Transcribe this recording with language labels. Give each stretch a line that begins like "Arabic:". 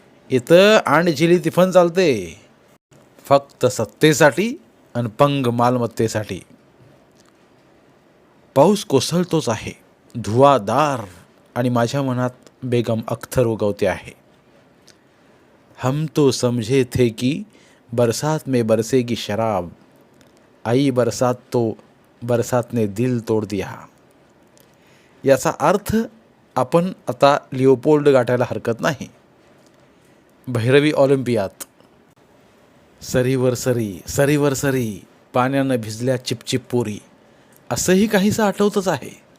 Marathi: इथं आणजिली तिफन चालते, फक्त सत्तेसाठी आणि पंग मालमत्तेसाठी. पाऊस कोसळतोच आहे, धुवाधार, आणि माझ्या मनात बेगम अख्तर उगवते आहे.
Hindi: हम तो समझे थे की बरसात में बरसेगी शराब, आई बरसात तो बरसात ने दिल तोड दिया.
Marathi: याचा अर्थ आपण आता लिओपोल्ड गाठायला हरकत नाही. भैरवी ऑलिम्पियात सरीवर सरी, सरीवर सरी, पाण्यानं भिजल्या चिपचिप पोरी, असंही काहीसं आठवतच आहे.